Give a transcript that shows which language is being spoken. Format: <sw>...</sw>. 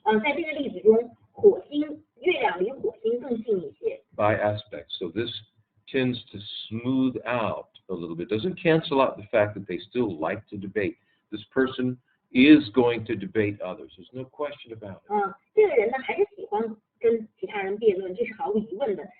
<zh>在这个例子中，月亮离火星更近一些。</zh> <en>By aspect. So this tends to smooth out a little bit. Doesn't cancel out the fact that they still like to debate. This person is going to debate others. There's no question about it.</en> <zh>这个人呢，还是喜欢跟其他人辩论，这是毫无疑问的。</zh>